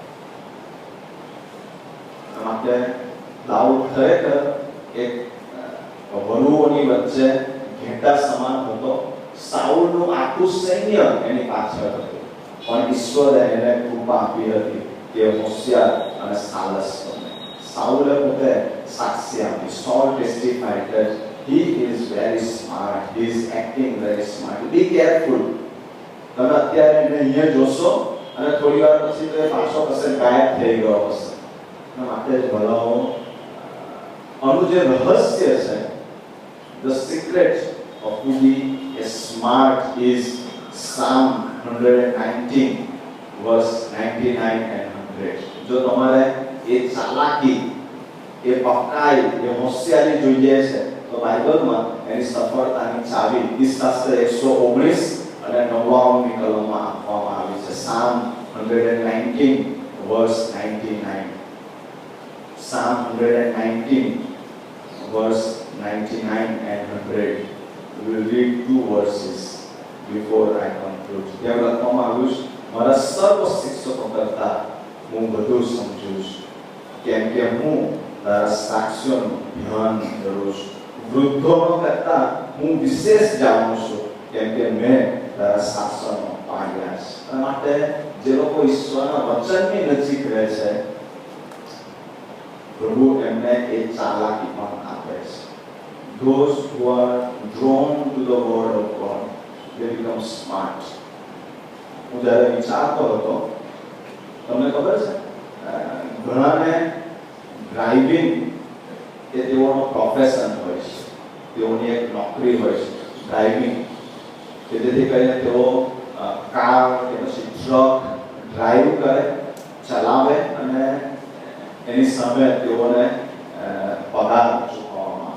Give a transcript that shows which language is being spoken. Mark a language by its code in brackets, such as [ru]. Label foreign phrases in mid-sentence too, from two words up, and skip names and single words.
[gu] માટે દાઉદ ખરેખર એક વરુઓની વચ્ચે ઘેટા સમાન હતો. સાઉલનું આખું સૈન્ય એની પાછળ હતું, પણ ઈશ્વરે એને કૃપા આપી હતી કે હોશિયાર અને સાલસ બને. સાઉલે પોતે સાક્ષી આપી. [en] Saul testified that he is very smart, he is acting very smart. Be careful. [gu] તમે અત્યારે એને અહીંયા જોશો અને થોડી વાર પછી તો એ પાછો કશે ગાયબ થઈ ગયો હશે. માટે જ ભલાઓ આનું જે રહસ્ય છે, [en] the secret of to be a smart is Psalm 119 verse 99 and 100. [gu] જો તમારે એ ચાલાકી, એ પક્કાઈ, એ હોશિયારી જોઈએ છે તો બાઇબલમાં એની સફળતાની ચાવી ગીતશાસ્ત્ર 119 અને 99ની કલમમાં આપવામાં આવી છે. [en] Psalm 119 verse 99. Psalm 119 verse 99 and 100. We will read two verses before I conclude. [gu] ત્યાં લખવામાં આવ્યું છે, મારા સર્વ શિક્ષકો કરતાં હું વધુ સમજું છું, કેમ કે હું તારા સાક્ષ્યોનું ધ્યાન કરું છું. વૃદ્ધોનો કરતાં હું વિશેષ જાણું છું, કેમ કે મેં તારા શાસનો પાડ્યા છે. માટે જે લોકો ઈશ્વરના વચનની નજીક રહે છે, પ્રભુ એમને એ ચાલાકી પણ આપે છે. [en] Those who are drawn to the word of God, they become smart. [gu] હું જ્યારે વિચારતો હતો, તમને ખબર છે ઘણાને ડ્રાઇવિંગ એ તેઓનો પ્રોફેશન હોય છે, તેઓની એક નોકરી હોય છે ડ્રાઇવિંગ, કે જેથી કરીને તેઓ કાર કે પછી ટ્રક ડ્રાઈવ કરે, ચલાવે અને એની સામે તેઓને પગાર ચૂકવવામાં.